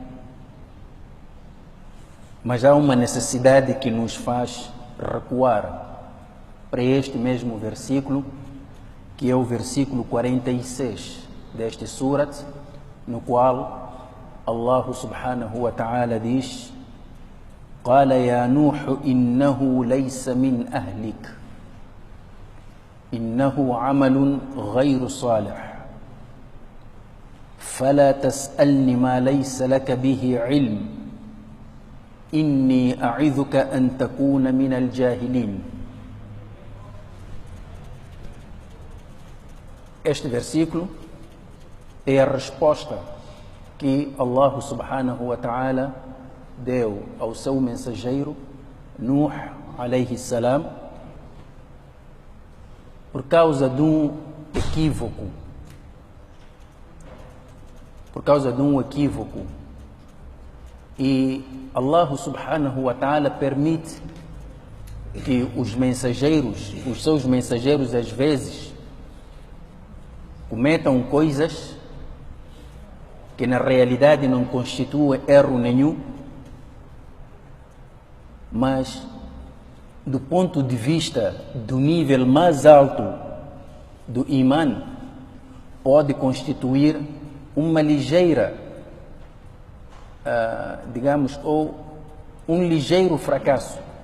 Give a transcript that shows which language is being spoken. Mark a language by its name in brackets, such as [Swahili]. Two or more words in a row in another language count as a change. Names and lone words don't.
[Portuguese] mas há uma necessidade que nos faz recuar para este mesmo versículo, que é o versículo 46 deste surat, no qual [Arabic] الله سبحانه وتعالى [Portuguese] diz: [Arabic] قال يا نوح إنه ليس من أهلك إنه عمل غير صالح فلا تسألني ما ليس لك به علم إني أعظك أن تكون من الجاهلين. [Portuguese] Este versículo é a resposta que [Arabic] الله سبحانه وتعالى [Portuguese] deu ao seu mensageiro [Arabic] نوح عليه السلام [Portuguese] por causa de um equívoco. E [Arabic] الله سبحانه وتعالى [Portuguese] permite que os seus mensageiros às vezes cometam coisas que na realidade não constituem erro nenhum, mas do ponto de vista do nível mais alto do Iman, pode constituir uma ligeira, ou um ligeiro fracasso.